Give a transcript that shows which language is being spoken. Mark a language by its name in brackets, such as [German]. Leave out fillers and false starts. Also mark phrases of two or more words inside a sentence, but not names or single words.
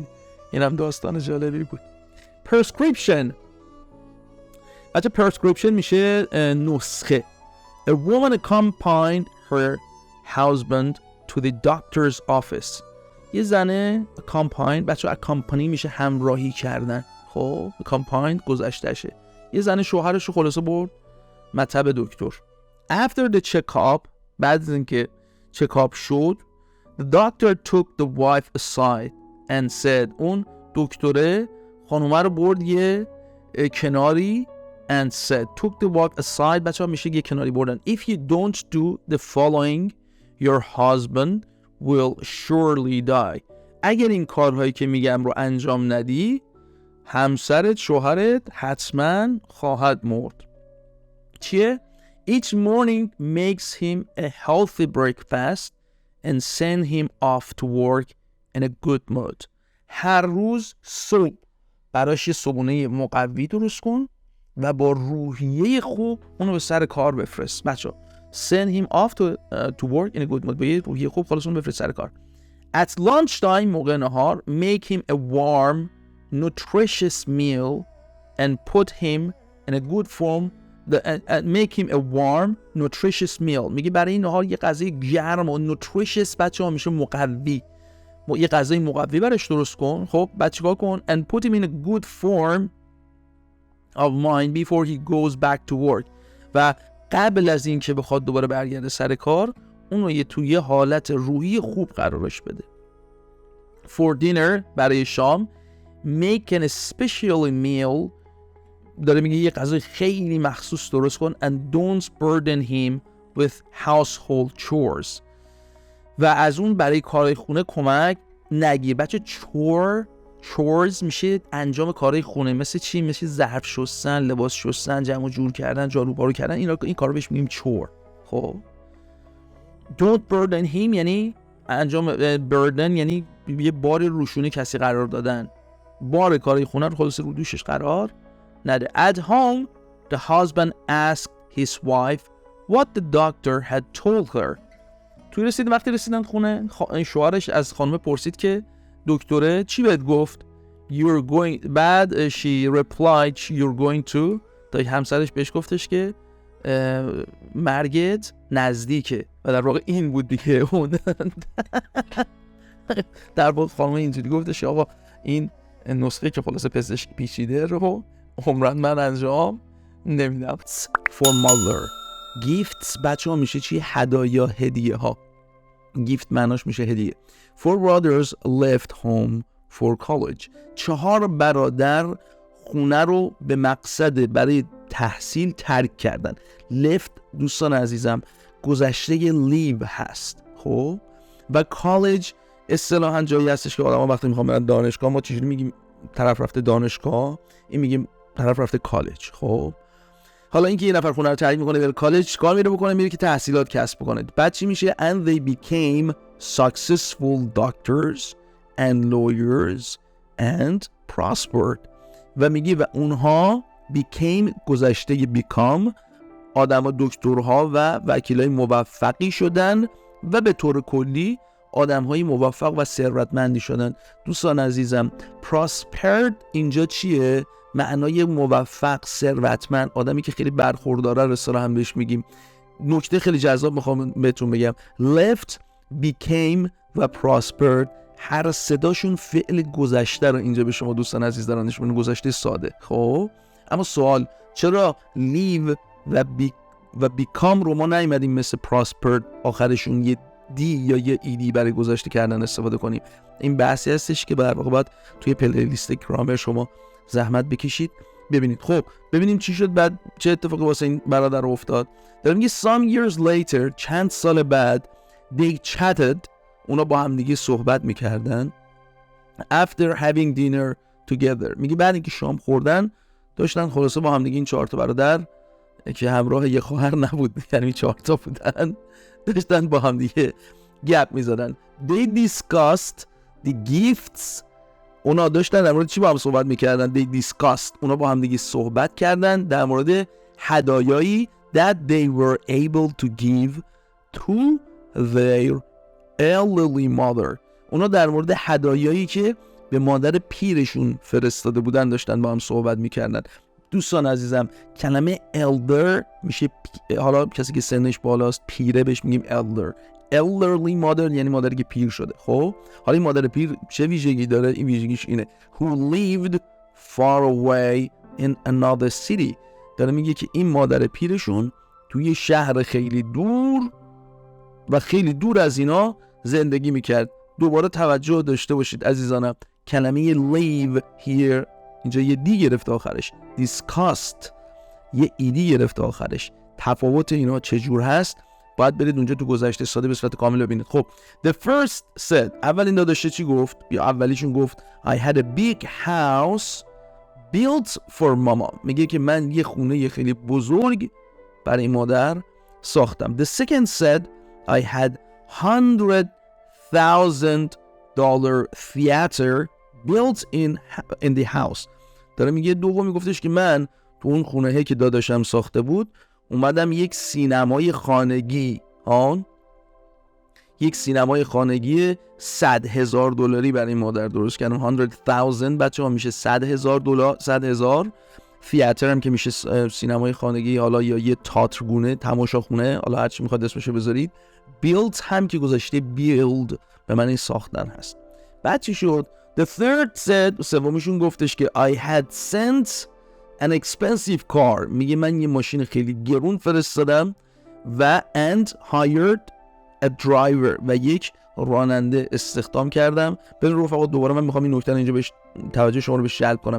[Persian] اینم داستان جالبی بود. prescription. بچه prescription میشه نسخه. [English] A woman accompanied her husband to the doctor's office. [Persian] یه زنه accompany، بچه accompany میشه همراهی کردن. خب accompany گذشتهشه. یه زنه شوهرش رو خلاصه برد مطب دکتر. [English] After the check-up، [Persian] بعد از اینکه check-up شد، [English] the doctor took the wife aside and said، [Persian] اون دکتره خانومه رو برد یه کناری [English] and said، took the wife aside [Persian] بچه ها میشه یه کناری بردن. [English] If you don't do the following your husband will surely die. [Persian] اگر این کارهایی که میگم رو انجام ندی همسرت، شوهرت حتما خواهد مرد. چیه؟ [English] Each morning makes him a healthy breakfast and send him off to work in a good mood. [Persian] هر روز صبح براش یه صبحونه مقوی درست کن و با روحیه خوب اونو به سر کار بفرست. [English] بچه send him off to work in a good mood. [Persian] با یه روحیه خوب خلاص اونو بفرست سر کار. [English] At lunchtime، [Persian] موقع نهار، [English] make him a warm nutritious meal and put him in a good form. Make him a warm nutritious meal. [Persian] میگه برای این نهار یه غذای گرم و nutritious بچه ها میشه مقوی، یه غذای مقوی براش درست کن. خب بعد چیکار کن؟ [English] and put him in a good form of mind before he goes back to work. [Persian] و قبل از این که بخواد دوباره برگرده سر کار اونو یه توی حالت روحی خوب قرارش بده. [English] For dinner، [Persian] برای شام، [English] make an special meal، [Persian] داره میگه یه غذای خیلی مخصوص درست کن. [English] and don't burden him with household chores، [Persian] و از اون برای کارهای خونه کمک نگیر. بچه chores میشه انجام کارهای خونه، مثل چی؟ مثل ظرف شستن، لباس شستن، جمع و جور کردن، جارو پارو کردن. این کارو بهش میگیم chore. خب [English] don't burden him [Persian] یعنی انجام، burden یعنی یه بار روشونه کسی قرار دادن، بار کارهای خونه رو خلاص رو دوشش قرار نده. [English] At home the husband asked his wife what the doctor had told her. [Persian] وقتی رسیدن خونه شوهرش از خانم پرسید که دکتره چی بهت گفت؟ [English] You're going، بعد she replied you're going to، [Persian] تا همسرش بهش گفتش که مرگت نزدیکه. و در واقع این بود دیگه. اون در واقع خانم اینجوری گفتش آقا این نسخه که خلاصه پزشک پیچیده رو عمرن من انجام نمیدم. [English] For mother gifts [Persian] بچه ها میشه چی؟ هدایا، هدیه ها. gift معناش میشه هدیه. [English] 4 brothers left home for college. [Persian] 4 برادر خونه رو به مقصد برای تحصیل ترک کردن. left دوستان عزیزم گذشته leave هست. خب و college اصطلاحاً جایی هستش که آدم‌ها وقتی میخوان برن دانشگاه ما چجوری میگیم طرف رفته دانشگاه، این میگیم طرف رفته کالج. خب حالا اینکه یه نفر خونه رو ترک میکنه بره کالج، کار میره بکنه، میره که تحصیلات کسب بکنه. بعد چی میشه؟ [English] and they became successful doctors and lawyers and prospered. [Persian] و میگی و اونها became گذشته become آدم دکترها و وکیلای موفقی شدن و به طور کلی آدم های موفق و ثروتمندی شدن. دوستان عزیزم prospered اینجا چیه؟ معنای موفق، ثروتمند، آدمی که خیلی برخورداره رو اصطلاحاً هم بهش میگیم. نکته خیلی جذاب میخوام بهتون بگم، left، became و prospered هر صداشون فعل گذشته رو اینجا به شما دوستان عزیز دارن نشون میدن، گذشته ساده. خب اما سوال چرا لیو و بیکام رو ما نیومدیم مثل پراسپرد آخرشون یه دی یا یه ایدی برای گذاشته کردن استفاده کنیم؟ این بحثی هستش که در واقع باید توی پلیلیست گرامر شما زحمت بکشید ببینید. خب ببینیم چی شد بعد، چه اتفاقی واسه این برادر افتاد. داره میگه [English] some years later، [Persian] چند سال بعد، [English] they chatted، [Persian] اونا با هم دیگه صحبت میکردن، [English] after having dinner together، [Persian] میگه بعد اینکه شام خوردن داشتن خلاصه با هم دیگه، این 4 تا برادر که همراه یه خواهر نبود، یعنی 4 تا بودن، داشتن با هم دیگه گپ میزدن. they discussed the gifts، اونا داشتن در مورد چی با هم صحبت میکردن؟ [English] they discussed، [Persian] اونا با هم دیگه صحبت کردن در مورد هدایایی [English] that they were able to give to their elderly mother، [Persian] اونا در مورد هدایایی که به مادر پیرشون فرستاده بودن داشتن با هم صحبت میکردن. دوستان عزیزم کلمه elder میشه حالا کسی که سنش بالاست پیره بهش میگیم elder. [English] elderly mother [Persian] یعنی مادری که پیر شده. خب حالا این مادر پیر چه ویژگی داره؟ این ویژگیش اینه [English] who lived far away in another city، [Persian] داره میگه که این مادر پیرشون توی شهر خیلی دور و خیلی دور از اینا زندگی میکرد. دوباره توجه داشته باشید عزیزانم، کلمه [English] live here [Persian] اینجا یه دی گرفته آخرش، discussed یه ایدی گرفته آخرش. تفاوت اینا چجور هست باید برید اونجا تو گذشته ساده به صورت کامل ببینید. [English] خب the first said، [Persian] اولین داداشه چی گفت؟ یا اولیشون گفت [English] I had a big house built for mama، [Persian] میگه که من یه خونه خیلی بزرگ برای مادر ساختم. [English] the second said I had $100,000 theater built in the house، [Persian] داره میگه دومی گفتش که من تو اون خونه که داداشم ساخته بود اومدم یک سینمای خانگی یک سینمای خانگی $100,000 برای مادر درست کردم. 100,000 بچه ها میشه $100,000، 100,000 تئاتر هم که میشه سینمای خانگی حالا یا یه تئاترگونه، تماشاخونه، حالا هر چی میخواد اسمشو بذارید. build هم که گذاشته build به معنی ساختن هست. بعد چی شد؟ the third said، سومیشون گفتش که [English] I had sent an expensive car، [Persian] میگه من یه ماشین خیلی گرون فرستادم و [English] and hired a driver، [Persian] و یک راننده استخدام کردم. ببین رفقا دوباره من میخوام این نکته رو اینجا بهش توجه شما رو بهش جلب کنم.